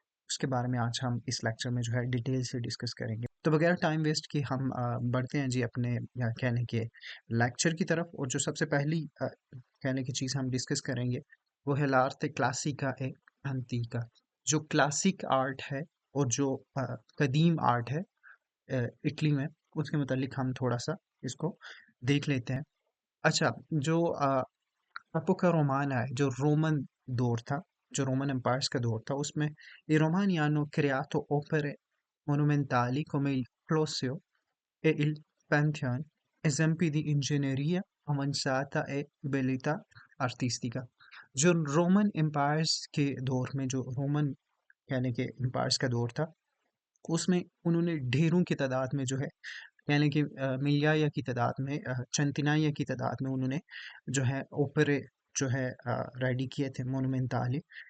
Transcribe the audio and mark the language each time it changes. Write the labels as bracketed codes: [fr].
[hi] उसके बारे में आज हम इस लेक्चर में जो है डिटेल से डिस्कस करेंगे। तो बगैर टाइम वेस्ट किए हम बढ़ते हैं जी अपने या कहने के लेक्चर की तरफ। और जो सबसे पहली कहने की चीज़ हम डिस्कस करेंगे वो है [it] l'arte classica e antica, [hi] जो क्लासिक आर्ट है और जो कदीम आर्ट है इटली में, उसके मुतालिक हम थोड़ा सा इसको देख लेते हैं। अच्छा, जो एपोका रोमाना है, जो रोमन दौर था, जो रोमन एम्पायर्स का दौर था, उसमें [it] i romani hanno creato opere monumentali come il Colosseo e il Pantheon, esempi di ingegneria avanzata e bellezza artistica। [hi] जो रोमन एम्पायर्स के दौर में, जो रोमन यानी कि एम्पायर्स का दौर था, उसमें उन्होंने ढेरों की तादाद में जो है यानी कि मिलिया की तादाद में, centinaia की तादाद में उन्होंने जो है ओपेरे जो है रेडी किए थे मोनुमेंटाली।